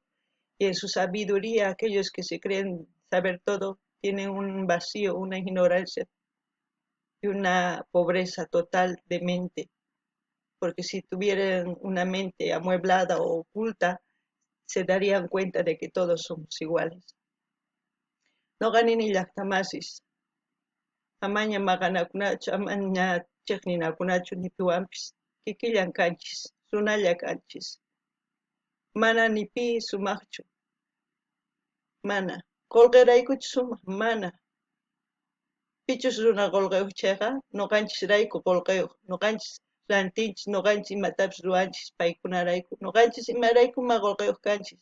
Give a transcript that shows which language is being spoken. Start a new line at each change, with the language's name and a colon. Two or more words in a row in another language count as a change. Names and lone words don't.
Spanish: Y en su sabiduría, aquellos que se creen saber todo tienen un vacío, una ignorancia y una pobreza total de mente, porque si tuvieran una mente amueblada o oculta, se darían cuenta de que todos somos iguales.
Quechua: No ganin ni llaqtamasis, amaña maqanakunachu, amaña chiqninakunachu nipiwanpis, kikillan kanchis, sunalla kanchis. Mana nipi sumaqchu, mana. Qolqiraykuchu sumaq, mana. Pichus runa qolqiyuq chayqa, nuqanchis rayku qolqiyuq, nuqanchis rantinchis, nuqanchis imatapis ruwanchis paykunarayku, nuqanchis imaraykuma qolqiyuq kanchis.